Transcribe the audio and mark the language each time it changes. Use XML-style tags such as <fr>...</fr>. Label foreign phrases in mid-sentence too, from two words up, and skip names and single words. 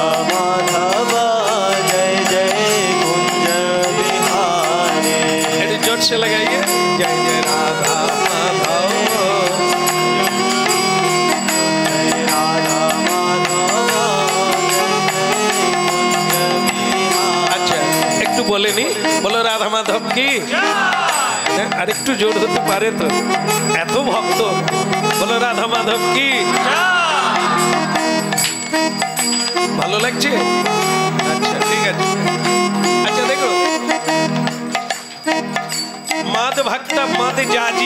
<hi>माधव, जय जय कुंज बिहारी। एक जोर से लगाइए। जय जय राधा माधव। जय राधा माधव, जय जय कुंज बिहारी।</hi> <bn>अच्छा একটু বলেনি, বলো রাধা মাধব কি। আর একটু জোর হতে পারে তো, এত ভক্ত। বলো রাধা মাধব কি। ভালো লাগছে? আচ্ছা ঠিক আছে। আচ্ছা দেখো,</bn> <sa>মাদ ভক্তা মাদ জাজি।</sa>